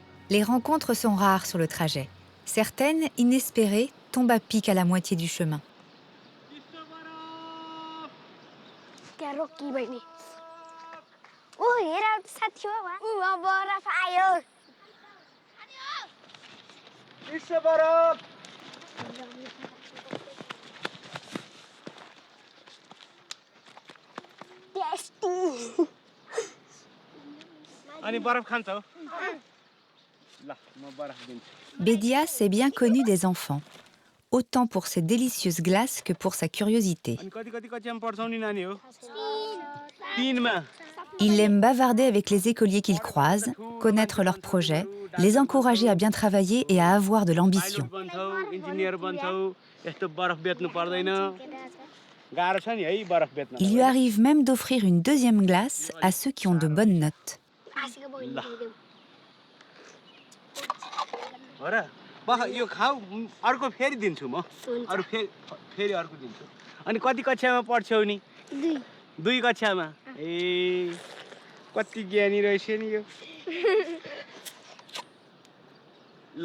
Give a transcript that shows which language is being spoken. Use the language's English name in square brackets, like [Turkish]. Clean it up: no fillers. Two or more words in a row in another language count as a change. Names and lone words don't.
[French] Les rencontres sont rares sur le trajet. Certaines, inespérées, tombent à pic à la moitié du chemin. [Nepali] त्यहाँ रोकी बहिनी ऊ हेर एउटा साथी हो ऊ बरफ आयो टेस्टी अनि बरफ खान्छौ ल म बरफ दिन्छु [French] Bédias est bien connu des enfants, autant pour ses délicieuses glaces que pour sa curiosité. [Nepali] अनि कति कति कक्षामा पढ्छौ नि नानी हो 3मा [French] Il aime bavarder avec les écoliers qu'il croise, connaître leurs projets, les encourager à bien travailler et à avoir de l'ambition. [Nepali] बन्छौ इन्जिनियर बन्छौ यस्तो बरफ बेच्नु पर्दैन गाह्रो छ नि है बरफ बेच्न [French] Il lui arrive même d'offrir une deuxième glace à ceux qui ont de bonnes notes. [Nepali] आशीको बहिनी दिइदेऊ हो र बख यो खाऊ अर्को फेरि दिन्छु म हुन्छ। अरु फेरि अर्को दिन्छु अनि कति कक्षामा पढ्छौ नि दुई 2 कक्षामा ए कति ज्ञानी रहेछ नि यो ल